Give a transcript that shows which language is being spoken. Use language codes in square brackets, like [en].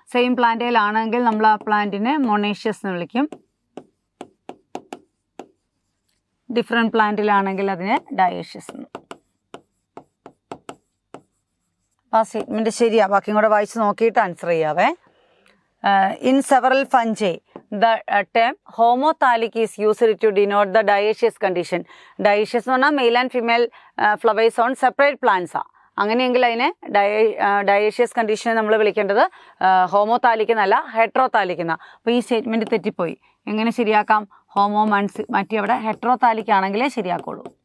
[ml] Same പ്ലാന്റിലാണെങ്കിൽ നമ്മൾ ആ പ്ലാന്റിനെ monoecious എന്ന് വിളിക്കും. ഡിഫറെൻറ്റ് പ്ലാന്റിലാണെങ്കിൽ അതിനെ ഡയേഷ്യസ് എന്ന്. ആ സ്റ്റേറ്റ്മെൻറ്റ് ശരിയാ. ബാക്കിയും കൂടെ വായിച്ച് നോക്കിയിട്ട് answer ചെയ്യാവേ. [en] In several fungi, the term homothallic is used to denote the dioecious condition. Dioecious [ml] എന്ന് പറഞ്ഞാൽ [en] Male and female flowers on separate പ്ലാന്റ്സാ. [ml] അങ്ങനെയെങ്കിൽ അതിനെ ഡയേഷ്യസ് കണ്ടീഷനെ നമ്മൾ വിളിക്കേണ്ടത് ഹോമോതാലിക് എന്നല്ല, ഹെട്രോതാലിക് എന്നാ. അപ്പോൾ ഈ സ്റ്റേറ്റ്മെൻറ്റ് തെറ്റിപ്പോയി. എങ്ങനെ ശരിയാക്കാം? ഹോമോ മാറ്റി അവിടെ ഹെട്രോതാലിക് ആണെങ്കിലേ ശരിയാക്കുള്ളൂ.